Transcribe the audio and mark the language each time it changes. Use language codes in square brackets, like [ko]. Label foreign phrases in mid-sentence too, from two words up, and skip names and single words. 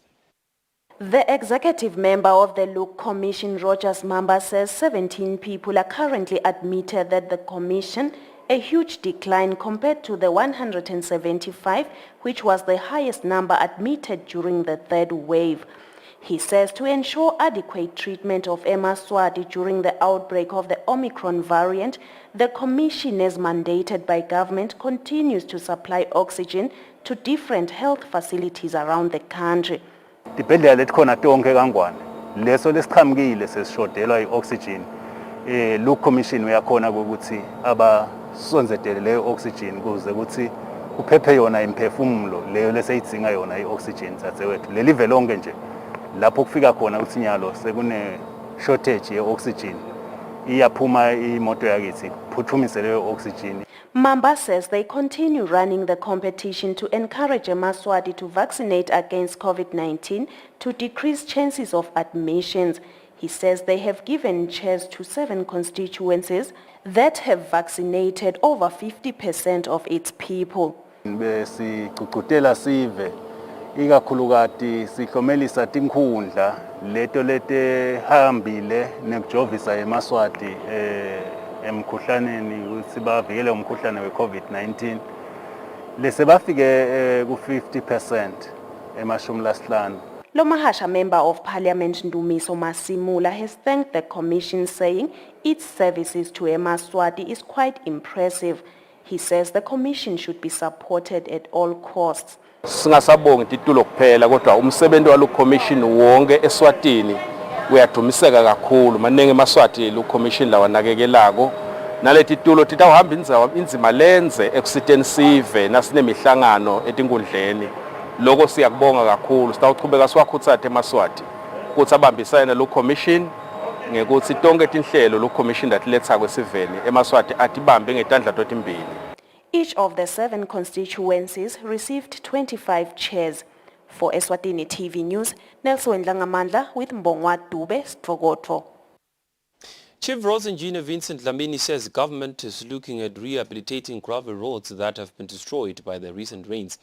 [en] The executive member of the Luke Commission, Rogers Mamba, says 17 people are currently admitted at the commission, a huge decline compared to the 175, which was the highest number admitted during the 3rd wave. He says to ensure adequate treatment of Eswatini during the outbreak of the Omicron variant, the commission, as mandated by government, continues to supply oxygen to different health facilities around the country. [ss] Dibhedlela letikhona tonke kangwane leso lesiqhamukile sesishodelwa i-oxygen Luke Commission uyakhona ukuthi abasonzetele leyo oxygen kuze ukuthi kuphephe yona imphefumulo leyo leseyidzinga yona i-oxygen dzadzewethu lelive lonke nje lapho kufika khona ukuthi nyalo sekune shortage ye-oxygen iyaphuma imoto yakithi phuthumise leyo oxygen. [en] Mamba says they continue running the competition to encourage Eswatini to vaccinate against COVID-19 to decrease chances of admissions. He says they have given chairs to 7 constituencies that have vaccinated over 50% of its people. [ss] Besigqugqutela sive ikakhulukati sihlomelisa tinkhundla leto letehambile nekujovisa emaswati emkhuhlaneni ukuthi bavikele umkhuhlane we-COVID-19 lese bafike ku-50% emashumi lasihlanu. [en] Lomahasha Member of Parliament Ndumiso Masimula has thanked the Commission, saying its services to Emaswati is quite impressive. He says the Commission should be supported at all costs. [ss] Singasabongi titulo kuphela kodwa umsebenzi walo commission wonke Eswatini uyadumiseka kakhulu maningi emaswati lo commission lawa nakekelako naleti titulo titawuhamba inzima lenze ekusiteni sive nasinemihlangano etinkundleni lokho siyakubonga kakhulu sitawuchubeka siwakhuthathe emaswati ukuthi abambisane lo commission ngekuthi tonke tinhlelo lo commission latiletha kwesiveni emaswati atibambe ngetandla totimbili. [en] Each of the 7 constituencies received 25 chairs. For Eswatini TV News, Nelson Langamandla with Mbongwa Dube, Strogotro. Chief Roads Engineer Vincent Dlamini says government is looking at rehabilitating gravel roads that have been destroyed by the recent rains.